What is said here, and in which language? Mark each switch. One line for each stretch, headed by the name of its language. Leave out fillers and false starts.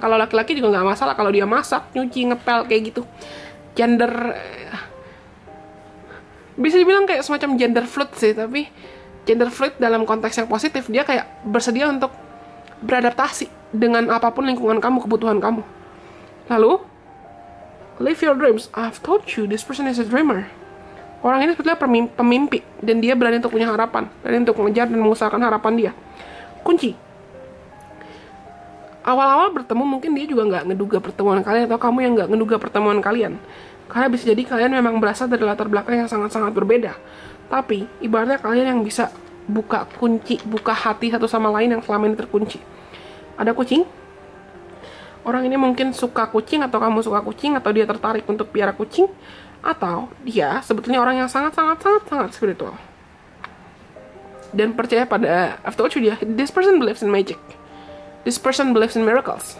Indonesian: Kalau laki-laki juga nggak masalah kalau dia masak, nyuci, ngepel kayak gitu. Gender bisa dibilang kayak semacam gender fluid sih, tapi gender fluid dalam konteks yang positif. Dia kayak bersedia untuk beradaptasi dengan apapun lingkungan kamu, kebutuhan kamu. Lalu
English: live your dreams. I've told you this person is a dreamer.
Indonesian: Orang ini sebetulnya pemimpi, dan dia berani untuk punya harapan, berani untuk mengejar dan mengusahakan harapan dia. Kunci. Awal-awal bertemu mungkin dia juga nggak ngeduga pertemuan kalian, atau kamu yang nggak ngeduga pertemuan kalian. Karena bisa jadi kalian memang berasal dari latar belakang yang sangat-sangat berbeda. Tapi, ibaratnya kalian yang bisa buka kunci, buka hati satu sama lain yang selama ini terkunci. Ada kucing. Orang ini mungkin suka kucing, atau kamu suka kucing, atau dia tertarik untuk piara kucing. Atau dia sebetulnya orang yang sangat-sangat spiritual. Dan percaya pada,
English: I've told you, this person believes in magic. This person believes in miracles.